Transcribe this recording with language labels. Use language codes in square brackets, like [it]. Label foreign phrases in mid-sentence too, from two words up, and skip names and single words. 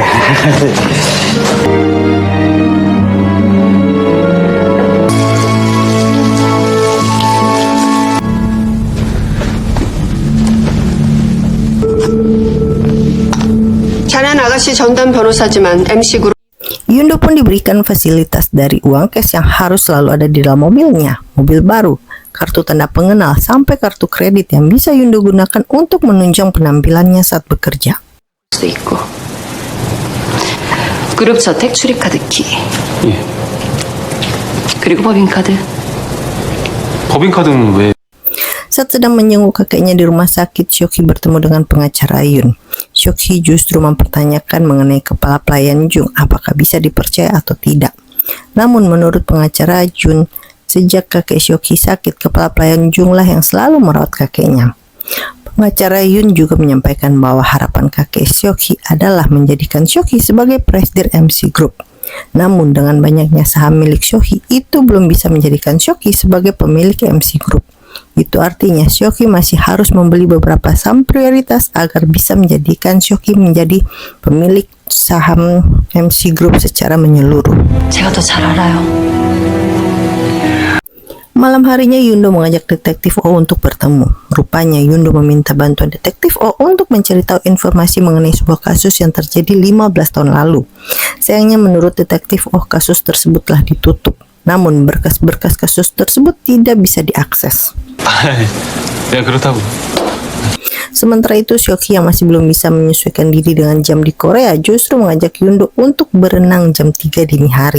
[ko] 자넨 아가씨 전담 변호사지만 MC 그룹 [id] Yundo pun diberikan fasilitas dari uang cash yang harus selalu ada di dalam mobilnya, mobil baru, kartu tanda pengenal, sampai kartu kredit yang bisa Yundo gunakan untuk menunjang penampilannya saat bekerja. [ko] 수도 있고. 그룹 저택 출입카드 키. 예. 그리고 법인카드. 법인카드는 왜? [id] Saat sedang menjenguk kakeknya di rumah sakit, Shoki bertemu dengan pengacara Yun. Shoki justru mempertanyakan mengenai kepala pelayan Jung, apakah bisa dipercaya atau tidak. Namun menurut pengacara Jun, sejak kakek Shoki sakit, kepala pelayan Jung lah yang selalu merawat kakeknya. Pengacara Yun juga menyampaikan bahwa harapan kakek Shoki adalah menjadikan Shoki sebagai presidir MC Group. Namun dengan banyaknya saham milik Shoki, itu belum bisa menjadikan Shoki sebagai pemilik MC Group. Itu artinya Shoki masih harus membeli beberapa saham prioritas agar bisa menjadikan Shoki menjadi pemilik saham MC Group secara menyeluruh. [ko] 제가 더 잘 알아요. [id] Malam harinya Yundo mengajak detektif O untuk bertemu. Rupanya Yundo meminta bantuan detektif O untuk mencari tahu informasi mengenai sebuah kasus yang terjadi 15 tahun lalu. Sayangnya menurut detektif O, kasus tersebut telah ditutup. Namun berkas-berkas kasus tersebut tidak bisa diakses. [ko] 야, 그렇다고. [id] Sementara itu Shoki yang masih belum bisa menyesuaikan diri dengan jam di Korea justru mengajak Yundo untuk berenang jam 3 dini hari.